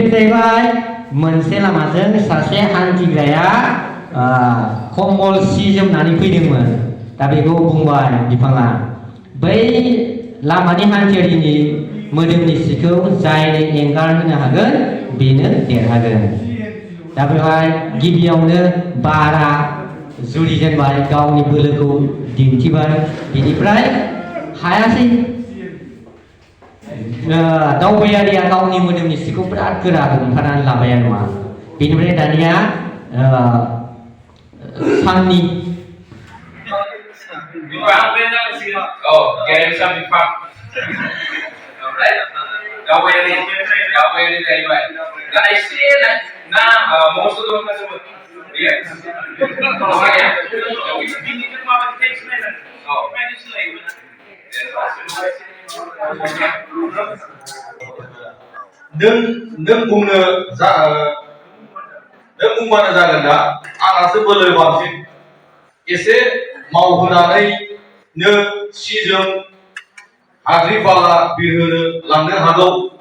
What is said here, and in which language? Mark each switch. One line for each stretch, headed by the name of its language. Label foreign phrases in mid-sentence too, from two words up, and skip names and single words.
Bodo: जाहैबाय मोनसे लामाजों सासे हान्थिग्राया कम्बल सि जोमनानै फैदोंमोन दा बेखौ बुंबाय बिफाङा बै लामानि हान्थियारिनि मोदोमनि सिखौ जायनो एंगार होनो हागोन बेनो देरहागोन दा बेवहाय गिबियावनो बारा जुरिजेनबाय गावनि बोलोखौ दिन्थिबाय बिनिफ्राय हायासै दावबायारिया गावनि मोदोमनि सिखौ बिराद गोरा हमथानानै लाबाय नङा बेनिफ्राय दानिया साननि
English: Oh, get some fun. Alright? Dabayari जाहैबाय.
Bodo: दा एसे ना
English: most of them are yeah.
Bodo: नों बुंबानो जागोन दा आंहासो बोलो बांसिन एसे मावहोनानैनो सिजों हाद्रि बाला बिरहोनो लांनो हागौ